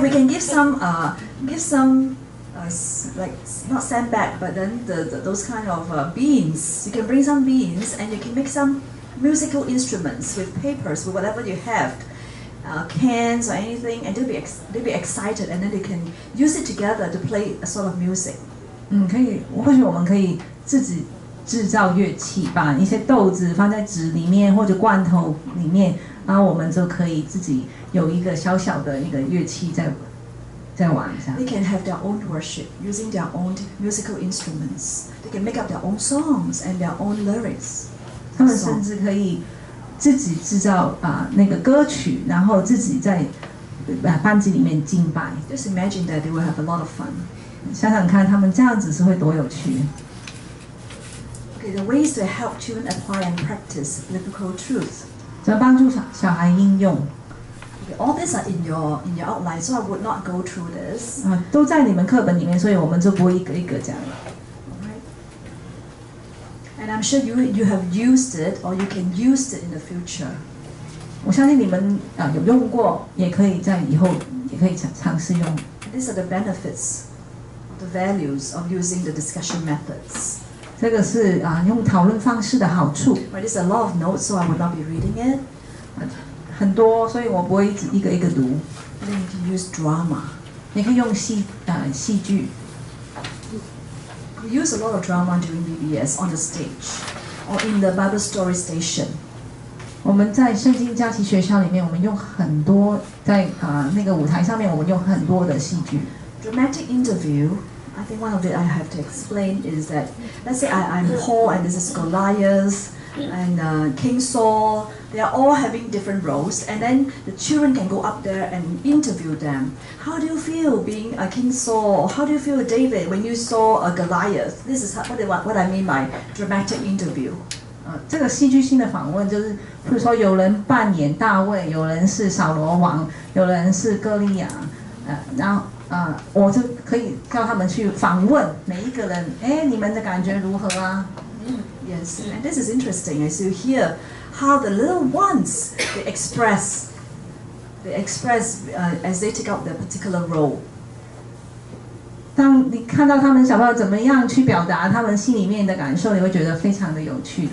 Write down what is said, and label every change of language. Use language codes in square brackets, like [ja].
[en] We can give some, like not sandbag, but then those kind of beans. You can bring some beans, and you can make some musical instruments with papers, with whatever you have, cans or anything, and they'll be excited, and then they can use it together to play a sort of music. [zh] 可以，或许我们可以自己制造乐器，把一些豆子放在纸里面或者罐头里面，然后我们就可以自己有一个小小的一个乐器在玩一下。 [en] They can have their own worship using their own musical instruments. They can make up their own songs and their own lyrics. [zh] 他们甚至可以自己制造那个歌曲，然后自己在班级里面敬拜。 [en] Just imagine that they will have a lot of fun. [zh] 想想看，他们这样子是会多有趣。 [en] Okay, the ways to help children apply and practice biblical truth. [zh] 怎么帮助小孩应用？ [en] Okay, all these are in your outline, so I would not go through this. [zh] 都在你们课本里面，所以我们就不会一个一个讲了。 [en] And I'm sure you have used it or you can use it in the future. [zh] 我相信你们有用过，也可以在以后也可以尝试用。 [en] These are the benefits, the values of using the discussion methods. [zh] 这个是用讨论方式的好处。 [en] But there's a lot of notes, so I will not be reading it. [zh] 很多，所以我不会一个一个读。 [en] And then you can use drama. [zh] 你可以用戏剧。 [en] We use a lot of drama during VBS on the stage or in the Bible story station. [zh] 我们在圣经假期学校里面，我们用很多在那个舞台上面，我们用很多的戏剧。 [en] Dramatic interview. I think one of it I have to explain is that, let's say I'm Paul and this is Goliath and King Saul. They are all having different roles, and then the children can go up there and interview them. How do you feel being a King Saul? Or how do you feel David when you saw a Goliath? This is what I mean by dramatic interview. [zh] 这个戏剧性的访问就是，比如说有人扮演大卫，有人是扫罗王，有人是歌利亚，然后我就可以叫他们去访问每一个人，你们的感觉如何啊？ [en] Yes, and this is interesting as you hear how the little ones they express as they take up their particular role. [zh] 当你看到他们小朋友怎么样去表达他们心里面的感受，你会觉得非常的有趣。